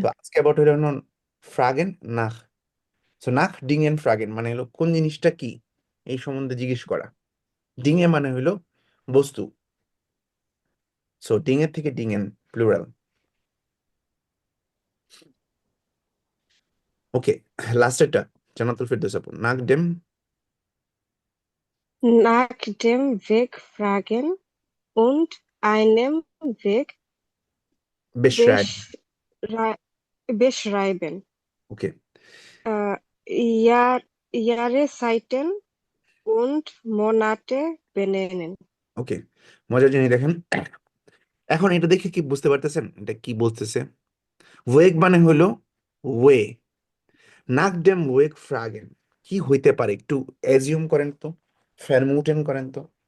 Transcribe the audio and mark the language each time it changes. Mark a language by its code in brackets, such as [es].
[bn] তো ask about হলো ফ্রাগেন নাক সো নাক ডিং এন্ড ফ্রাগেন মানে হলো কোন জিনিসটা কি এই সম্বন্ধে জিজ্ঞেস করা ডিং এ মানে হলো বস্তু সো ডিং এর থেকে ডিং এন প্লুরাল ওকে লাস্টেরটা জান্নাতুল ফেরদৌস আপু নাক Dame [de] Nach dem Weg fragen und einem Weg বেশরায় beschrei beschreiben. [en] okay [de] Äh, Jahr, Jahreszeiten und Monate benennen. [bn] ওকে মজার জিনিস দেখেন এখন এটা দেখে কি বুঝতে পারতেছেন এটা কি বলতেছে ওয়েগ মানে হলো ওয়ে নাক ডেম ওয়েগ ফ্রাগেন কি হইতে পারে একটু অ্যাজিউম করেন তো ফেরমুটেন করেন তো